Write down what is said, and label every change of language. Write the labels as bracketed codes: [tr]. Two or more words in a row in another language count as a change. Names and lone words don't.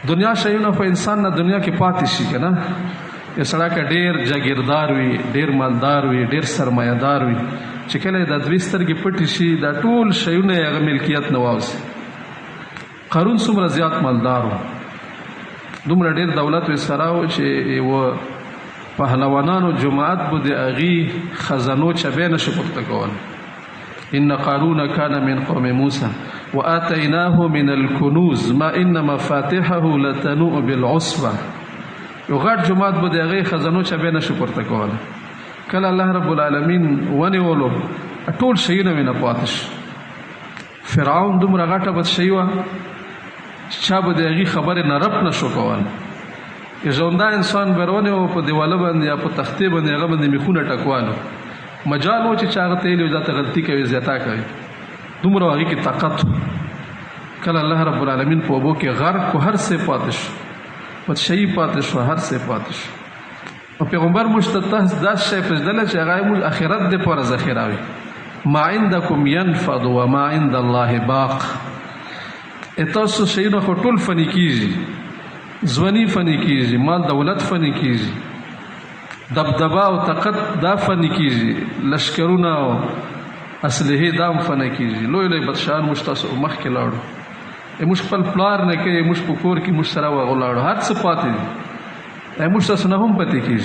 [ps] دنیا شیونه خو انسان نه دنیا کې پاتې شي که نه، یو سړی که ډېر جاګیردار وي، ډېر مالدار وي، ډېر سرمایهدار وي، چې کله د دوی سترګې پټې شي دا ټول شیونه یې هغه ملکیت نه واوسي. قارون څومره زیات مالدار و، دومره ډېر دولت یې سره و چې یوه پهلوانانو جماعت به د هغې خزانو چبی نشي پورته کول. [ar] ان قارون کان من قوم موسی وآتیناه من الکنوز ما ان مفاتحه لتنوء بالعصبه. [ps] یو غټ جماعت به د هغې خزانو چبی نشي پورته کول. کله الله رب العالمین ونیولو ټول شیونه مې نه پاتې شو. فرعون دومره غټه بدشي وه چې چا به د هغې خبرې نه رب نه شو کول. یو ژونده انسان به ونیو په دیواله باندې یا په تختې باندې هغه باندې میخونه ټکوالو، مجال و چې چا هغه ته ویلي دا ته غلطي کوي، زیاته کوي، دومره هغې کې طاقت و. کله الله رب العالمین په اوبو کې غرق کو، هر څه پاتې شو، بدشي پاتې شو، هر څه پاتې شو. او پیغمبر موږ ته داسې شی پرېږدلی چې هغه موږ آخرت دپاره ذخیره وي. [ar] ما عندکم ینفد وما عند الله باق. [ps] تاسو شیونه خو ټول فني کېږي، ځواني فني کېږي، مال دولت فني کېږي، دبدبه او طاقت دا فني کېږي، لشکرونه او اسلحې دا هم فني کېږي. لوی لوی بادشاهان موږ تاسو مخکې لاړو، موږ خپل پلار نه کوي، موږ په کور کې موږ سره ولاړو، هر څه پاتې دي، موږ تاسو نه هم پاتې کېږي.